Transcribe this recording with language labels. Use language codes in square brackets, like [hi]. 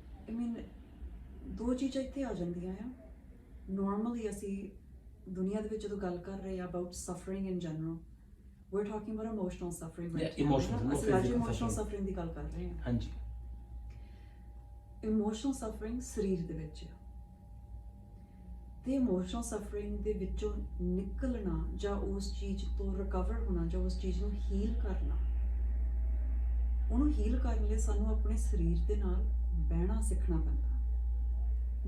[en] I mean, [pa] ਦੋ ਚੀਜ਼ਾਂ ਇੱਥੇ ਆ ਜਾਂਦੀਆਂ ਆ। [en] Normally [pa] ਅਸੀਂ ਦੁਨੀਆ ਦੇ ਵਿੱਚ ਜਦੋਂ ਗੱਲ ਕਰ ਰਹੇ ਆ [en] about suffering in general, we're talking about emotional suffering right now. Emotional, no [pa] ਅਸੀਂ ਅੱਜ [en] physical emotional suffering [pa] suffering ਦੀ ਗੱਲ ਕਰ ਰਹੇ ਹਾਂ। ਹਾਂਜੀ। Emotional suffering ਸਰੀਰ ਦੇ ਵਿੱਚ ਆ, ਤੇ ਇਮੋਸ਼ਨਲ ਸਫਰਿੰਗ ਦੇ ਵਿੱਚੋਂ ਨਿਕਲਣਾ ਜਾਂ ਉਸ ਚੀਜ਼ ਤੋਂ ਰਿਕਵਰ ਹੋਣਾ ਜਾਂ ਉਸ ਚੀਜ਼ ਨੂੰ ਹੀਲ ਕਰਨਾ, ਉਹਨੂੰ ਹੀਲ ਕਰਨ ਲਈ ਸਾਨੂੰ ਆਪਣੇ ਸਰੀਰ ਦੇ ਨਾਲ ਬਹਿਣਾ ਸਿੱਖਣਾ ਪੈਂਦਾ।